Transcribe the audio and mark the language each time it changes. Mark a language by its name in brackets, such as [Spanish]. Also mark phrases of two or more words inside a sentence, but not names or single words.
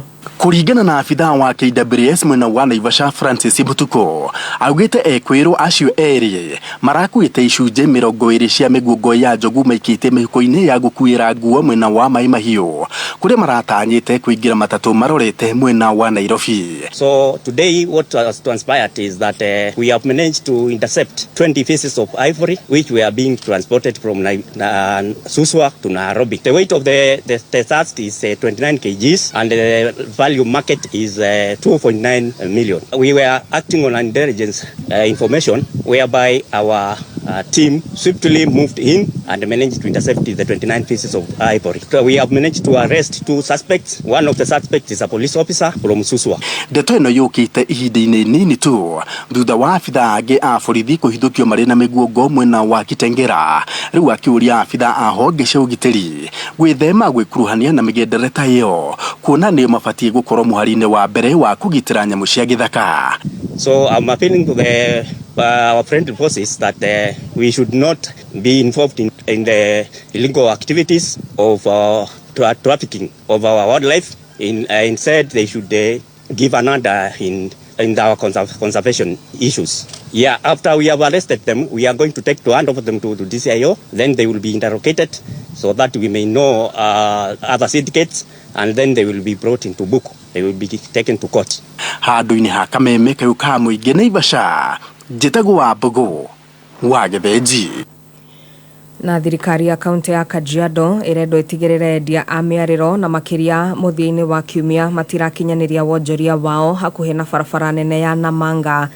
[Kikuyu] Kũringana na abitha wa KWS mwena wa Naivasha Francis Butuko, augĩte ekwĩrwo acio erĩ marakuĩte icunjĩ 20 cia mĩguongo ya njogu maikĩte mĩhuko-inĩ ya gũkuĩra nguo mwena wa Mai Mahiũ kuria maratanyite kuingira matatu marorete mwena wa Nairobi. [English] So today what has transpired is that we have managed to intercept 20 pieces of ivory which were being transported from Suswa to Nairobi. The weight of the thirst is 29 kgs and the value market is 2.9 million. We were acting on intelligence information whereby our team swiftly moved in and managed to intercept the 29 pieces of ivory. So we have managed to arrest 2 suspects. One of the suspects is a police officer from Suswa. [Kikuyu] Ndeto ino yukite ihinda-ini nini tu thutha wa abitha angi a borithi kuhithukio mari na miguongo mwena wa Kitengera, riu akiuria abitha a honge cia ugitiri gwithema gwikuruhania na migendere ta iyo kuona ni mabatie gukorwo muhari-ini wa mbere wa kugitira nyamu cia githaka. [English] So I'm appealing to our friendly forces that we should not be involved in the illegal activities of trafficking of our wildlife. Instead, they should give an order in our conservation issues. Yeah, after we have arrested them, we are going to hand over them to DCIO. Then they will be interrogated so that we may know other syndicates, and then they will be brought into book. They will be taken to court. [Kikuyu] Handu-ini ha Kameme kau ka muingi Naivasha, njitagwo wa Mbogo wa Githinji. Na thirikari ya kaunti ya Kajiado irendo itigirire endia a miariro na makiria muthia-ini wa kiumia matirakinyaniria wonjoria wao hakuhi na barabara nene ya Namanga.